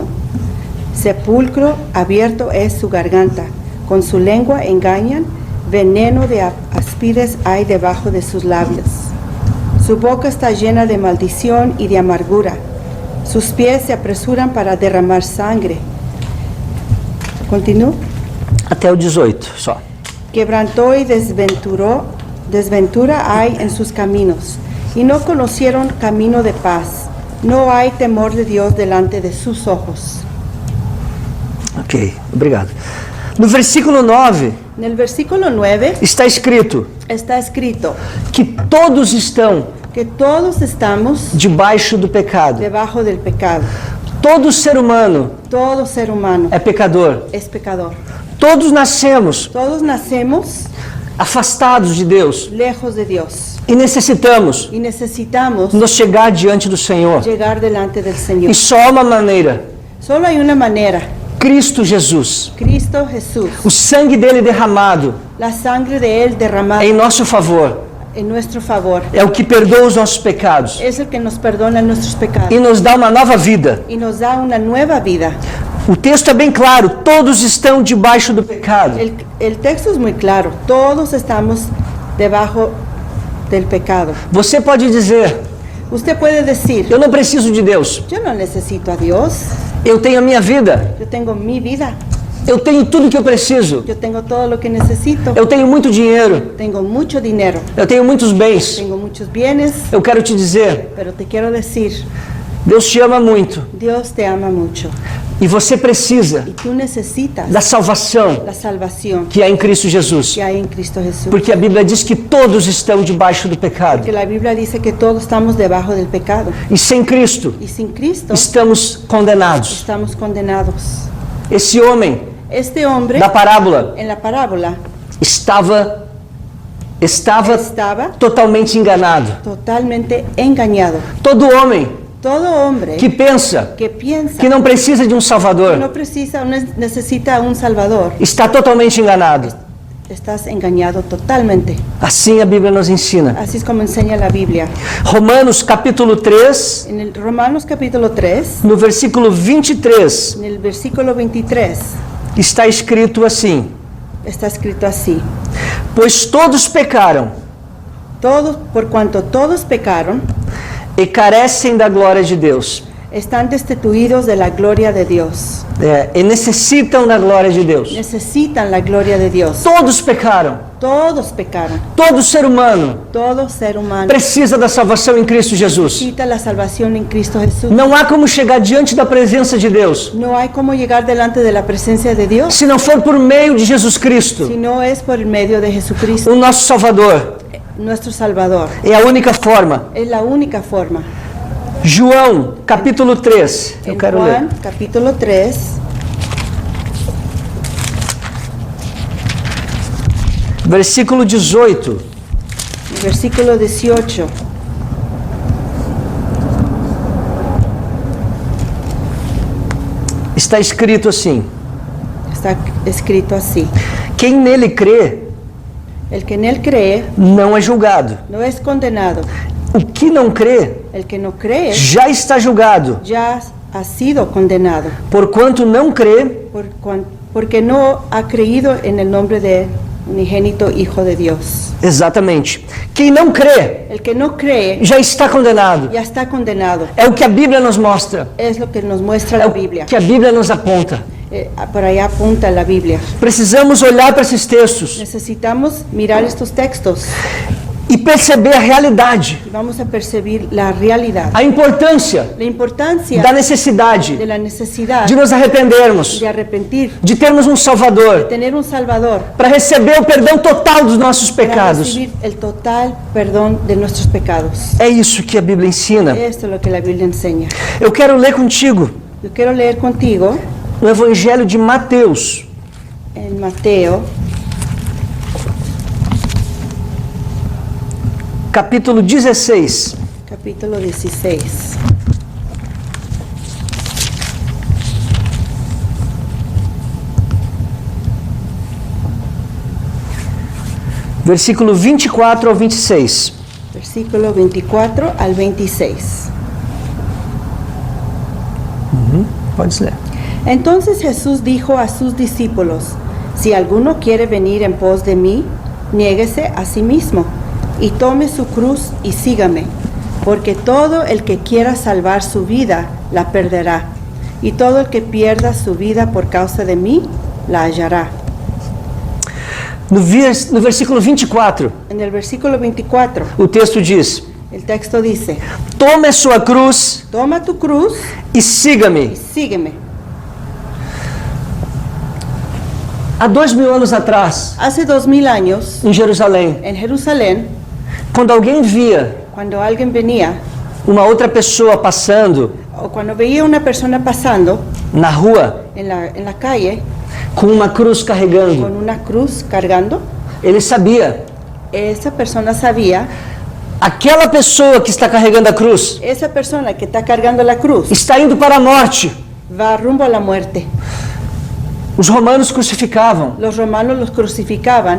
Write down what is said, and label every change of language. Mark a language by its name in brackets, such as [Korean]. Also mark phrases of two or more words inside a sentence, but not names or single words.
[Spanish] Sepulcro abierto es su garganta, con su lengua engañan, veneno de áspides hay debajo de sus labios. Su boca está llena de maldición y de amargura. Sus pies se apresuran para derramar sangre. Continúo. [Portuguese] Até o 18, só. [Spanish] Quebrantó y desventura hay en sus caminos, y no conocieron camino de paz. No hay temor de Dios delante de sus ojos. [Portuguese] Ok, obrigado. No versículo 9, [Spanish] En el versículo 9 [Portuguese] está escrito [Spanish] está escrito [Portuguese] que todos estão [Spanish] que todos estamos [Portuguese] debaixo do pecado. [Spanish] debajo del pecado. [Portuguese] Todo ser humano [Spanish] Todo ser humano [Portuguese] é pecador. [Spanish] es pecador. [Portuguese] Todos nascemos [Spanish] Todos nacemos [Portuguese] afastados de Deus [Spanish] lejos de Dios [Portuguese] e necessitamos [Spanish] y necesitamos [Portuguese] nos chegar diante do Senhor. [Spanish] llegar delante del Señor. [Portuguese] E só há uma maneira: [Spanish] Solo hay una manera, [Portuguese] Cristo Jesus. [Spanish] Cristo Jesús, [Portuguese] O sangue dele derramado [Spanish] la sangre de Él derramada [Portuguese] em nosso favor [Spanish] en nuestro favor. [Portuguese] é o que perdoa os nossos pecados [Spanish] Es el que nos perdona nuestros pecados [Portuguese] e nos dá uma nova vida. [Spanish] y nos da una nueva vida. [Portuguese] O texto é bem claro: todos estão debaixo do pecado. [Spanish] El texto es muy claro, todos estamos debajo del pecado. [Portuguese] Você pode dizer: [Spanish] Usted puede decir, [Portuguese] eu não preciso de Deus, [Spanish] yo no necesito a Dios, [Portuguese] eu tenho a minha vida, [Spanish] yo tengo mi vida, [Portuguese] eu tenho tudo que eu preciso, [Spanish] yo tengo todo lo que necesito, [Portuguese] eu tenho muito dinheiro, [Spanish] tengo mucho dinero, [Portuguese] eu tenho muitos bens. [Spanish] tengo muchos bienes, [Portuguese] Eu quero te dizer: [Spanish] pero te quiero decir, [Portuguese] Deus te ama muito [Spanish] Dios te ama mucho [Portuguese] e você precisa [Spanish] y tú necesitas [Portuguese] da salvação [Spanish] la salvación [Portuguese] que há em Cristo Jesus. [Spanish] que hay en Cristo Jesús. [Portuguese] Porque a Bíblia diz que todos estão debaixo do pecado. [Spanish] Porque la Biblia dice que todos estamos debajo del pecado [Portuguese] E sem Cristo [Spanish] y sin Cristo [Portuguese] estamos condenados. [Spanish] estamos condenados. [Portuguese] Esse homem [Spanish] Este hombre [Portuguese] da parábola [Spanish] en la parábola [Portuguese] estava [Spanish] estaba [Portuguese] totalmente enganado. [Spanish] totalmente engañado. [Portuguese] Todo homem [Spanish] Todo hombre [Portuguese] que pensa [Spanish] que piensa [Portuguese] que não precisa de um [Spanish] que [Portuguese] Salvador [Spanish] no precisa, no necesita un Salvador, [Portuguese] está totalmente enganado. [Spanish] estás engañado totalmente. [Portuguese] Assim a Bíblia nos ensina. [Spanish] Así es como enseña la Biblia. [Portuguese] Romanos capítulo 3, [Spanish] En el Romanos capítulo 3, [Portuguese] no versículo 23, [Spanish] en el versículo 23, [Portuguese] está escrito assim: [Spanish] está escrito así: [Portuguese] Pois todos pecaram [Spanish] todos, por cuanto todos pecaron, [Portuguese] e carecem da glória de Deus. [Spanish] están destituidos de la gloria de Dios. [Portuguese] E necessitam da glória de Deus. [Spanish] Necesitan la gloria de Dios. [Portuguese] Todos pecaram. [Spanish] Todos pecaron. [Portuguese] Todo ser humano [Spanish] Todo ser humano [Portuguese] precisa da salvação em Cristo Jesus. [Spanish] necesita la salvación en Cristo Jesús. [Portuguese] Não há como chegar diante da presença de Deus [Spanish] No hay como llegar delante de la presencia de Dios [Portuguese] se não for por meio de Jesus Cristo, [Spanish] si no es por el medio de Jesucristo, [Portuguese] o nosso Salvador. [Spanish] nuestro Salvador. [Portuguese] É a única forma. [Spanish] Es la única forma. [Portuguese] João, capítulo 3. Eu [Spanish] En [Portuguese] quero [Spanish] Juan, [Portuguese] ler. [Spanish] capítulo 3, [Portuguese] Versículo 18. [Spanish] versículo 18. [Portuguese] Está escrito assim: [Spanish] Está escrito así: [Portuguese] Quem nele crê [Spanish] el que en él cree [Portuguese] não é julgado. [Spanish] no es condenado. [Portuguese] O que não crê [Spanish] El que no cree [Portuguese] já está julgado, [Spanish] ya ha sido condenado, [Portuguese] porquanto não crê [Spanish] porque no ha creído en el nombre de unigénito Hijo de Dios. [Portuguese] exatamente. Quem não crê [Spanish] El que no cree [Portuguese] já está condenado. [Spanish] ya está condenado. [Portuguese] É o que a Bíblia nos mostra. [Spanish] Es lo que nos muestra [Portuguese] É [Spanish] la [Portuguese] o [Spanish] Biblia. [Portuguese] que a Bíblia nos aponta. [Spanish] Por allá apunta la Biblia. [Portuguese] Precisamos olhar para esses textos [Spanish] Necesitamos mirar estos textos [Portuguese] e perceber a realidade, [Spanish] y vamos a percibir la realidad, [Portuguese] a importância [Spanish] la importancia [Portuguese] da [Spanish] de [Portuguese] necessidade [Spanish] la necesidad [Portuguese] de nos arrependermos, [Spanish] de arrepentir, [Portuguese] de termos um Salvador, [Spanish] tener un Salvador, [Portuguese] para receber o perdão total dos nossos [Spanish] para [Portuguese] pecados. [Spanish] recibir el total perdón de nuestros pecados. [Portuguese] É isso que a Bíblia ensina. [Spanish] Esto es lo que la Biblia enseña. [Portuguese] Eu quero ler contigo [Spanish] Yo quiero leer contigo [Portuguese] no Evangelho de Mateus, [Spanish] en Mateo, [Portuguese] capítulo 16. [Spanish] capítulo 16. [Portuguese] Versículo 24 ao 26. [Spanish] Versículo 24 al 26. [Portuguese] Pode ler. [Spanish] Entonces Jesús dijo a sus discípulos: Si alguno quiere venir en pos de mí, niéguese a sí mismo y tome su cruz y sígame, porque todo el que quiera salvar su vida la perderá, y todo el que pierda su vida por causa de mí la hallará. [Portuguese] No versículo 24, [Spanish] En el versículo 24, [Portuguese] o texto diz: [Spanish] el texto dice: [Portuguese] Tome a sua cruz [Spanish] Toma tu cruz [Portuguese] e [Spanish] y [Portuguese] siga-me. [Spanish] sígueme. [Portuguese] Há 2000 anos atrás, [Spanish] Hace 2000 años, [Portuguese] em Jerusalém, [Spanish] en Jerusalén, [Portuguese] quando alguém via [Spanish] Cuando alguien venía, [Portuguese] uma outra pessoa passando [Spanish] o cuando veía una persona pasando [Portuguese] na rua [Spanish] en la calle [Portuguese] com uma cruz carregando, [Spanish] con una cruz cargando, [Portuguese] ele sabia, [Spanish] esa persona sabía, [Portuguese] aquela pessoa que está carregando a cruz [Spanish] esa persona que está cargando la cruz [Portuguese] está indo para a morte. [Spanish] va rumbo a la muerte. [Portuguese] Os romanos crucificavam [Spanish] Los romanos los crucificaban